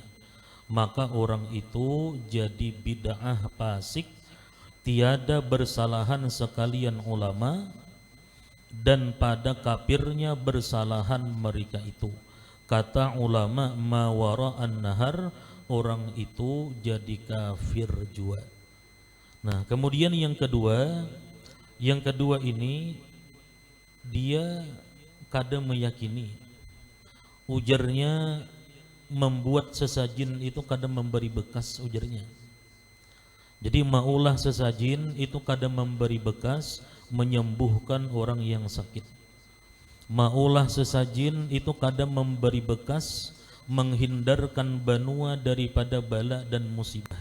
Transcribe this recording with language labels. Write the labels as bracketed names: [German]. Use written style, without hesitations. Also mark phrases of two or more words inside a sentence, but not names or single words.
[Malay] Maka orang itu jadi bid'ah fasik, tiada bersalahan sekalian ulama, dan pada kafirnya bersalahan mereka itu. Kata ulama ma wara'an nahar, orang itu jadi kafir juga. [Banjar] Nah kemudian yang kedua ini dia kada meyakini, ujarnya membuat sesajin itu kada memberi bekas ujarnya. Jadi maulah sesajin itu kada memberi bekas menyembuhkan orang yang sakit. Maulah sesajin itu kada memberi bekas menghindarkan benua daripada bala dan musibah.